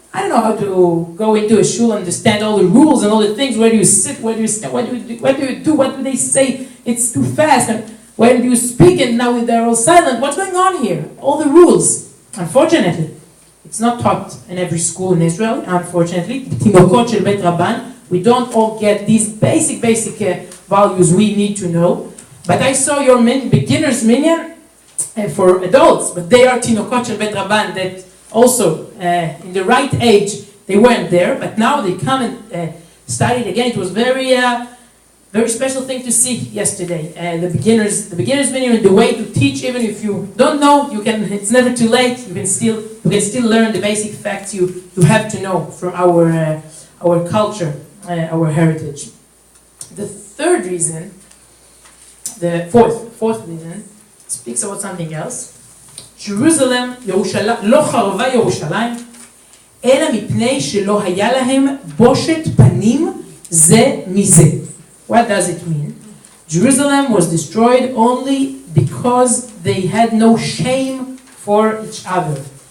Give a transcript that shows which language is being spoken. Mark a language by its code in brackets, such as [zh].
[en] I don't know how to go into a shul and understand all the rules and all the things. Where do you sit? Where do you stand? What do you do? What do they say? It's too fast. And when do you speak? And now they're all silent. What's going on here? All the rules. Unfortunately, it's not taught in every school in Israel. Unfortunately, [he] תינוקות של בית רבן. [en] We don't all get these basic values we need to know. But I saw your beginner's minyan for adults, but they are [he] תינוקות של בית רבן [en] that also in the right age they weren't there, but now they come and study it again. It was very special thing to see yesterday. The beginners minyan, the way to teach, even if you don't know, it's never too late. You can still learn the basic facts you have to know from our culture, our heritage. The third reason, the fourth reason, speaks about something else. Jerusalem, [he] לא חרבה ירושלים, אלא מפני שלא היה להם בושת פנים זה מזה. [en] What does it mean? Jerusalem was destroyed only because they had no shame for each other.